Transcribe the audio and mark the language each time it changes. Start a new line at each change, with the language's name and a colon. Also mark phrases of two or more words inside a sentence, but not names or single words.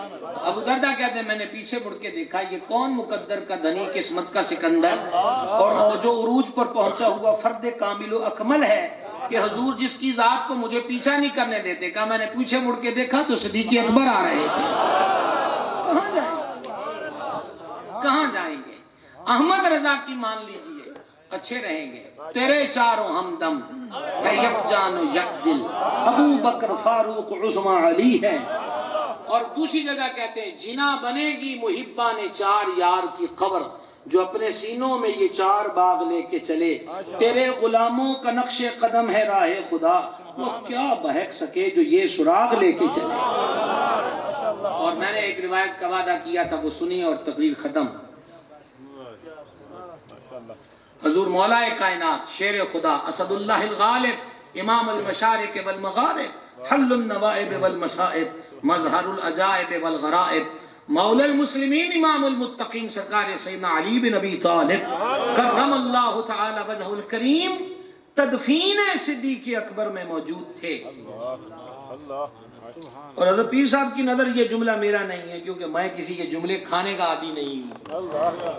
Urdu: ابو دردہ کہتے ہیں میں نے پیچھے مڑ کے دیکھا, یہ کون مقدر کا دھنی قسمت کا سکندر اور جو عروج پر پہنچا ہوا فرد کامل و اکمل ہے کہ حضور جس کی ذات کو مجھے پیچھا نہیں کرنے دیتے. کہا میں نے پیچھے مڑ کے دیکھا تو صدیق اکبر آ رہے تھے. کہاں جائیں گے, کہاں جائیں گے. احمد رضا کی مان لیجئے, اچھے رہیں گے. تیرے چاروں ہمدم ہے یک جان و یک دل، ابو بکر فاروق عثمان علی ہے. اور دوسری جگہ کہتے ہیں جنا بنے گی محبان چار یار کی قبر، جو اپنے سینوں میں یہ چار باغ لے کے چلے. تیرے غلاموں کا نقش قدم ہے راہ خدا، وہ کیا بہک سکے جو یہ سراغ لے کے چلے. اور میں نے ایک روایت کا وعدہ کیا تھا، وہ سنی اور تقریر ختم. حضور مولا کائنات شیر خدا
Arabic: اسد اللہ الغالب امام المشارق والمغارب حل النوائب والمصائب مظہر العجائب والغرائب مولا المسلمین امام المتقین
Urdu: سرکار سیدنا علی بن ابی طالب
Arabic: کرم اللہ تعالی وجہ الکریم
Urdu: تدفین صدیق اکبر میں موجود تھے. اور حضرت پیر صاحب کی نظر یہ جملہ میرا نہیں ہے، کیونکہ میں کسی کے جملے کھانے کا عادی نہیں ہوں.